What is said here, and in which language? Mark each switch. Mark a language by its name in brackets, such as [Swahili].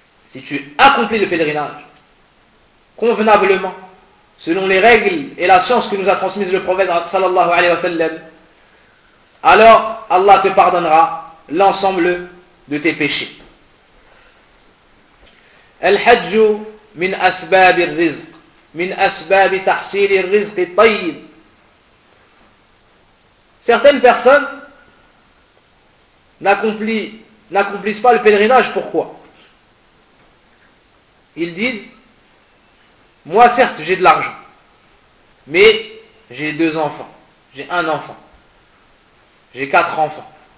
[French] Si tu accomplis le pèlerinage, convenablement, selon les règles et la science que nous a transmise le prophète sallallahu alayhi wa sallam, alors Allah te pardonnera l'ensemble de tes péchés. [Arabic] الحج من أسباب الرزق من أسباب تحصيل الرزق الطيب. [French] Certaines personnes n'accomplissent pas le pèlerinage. Pourquoi? Ils disent, moi certes j'ai de l'argent, mais j'ai deux enfants, j'ai un enfant, j'ai quatre enfants.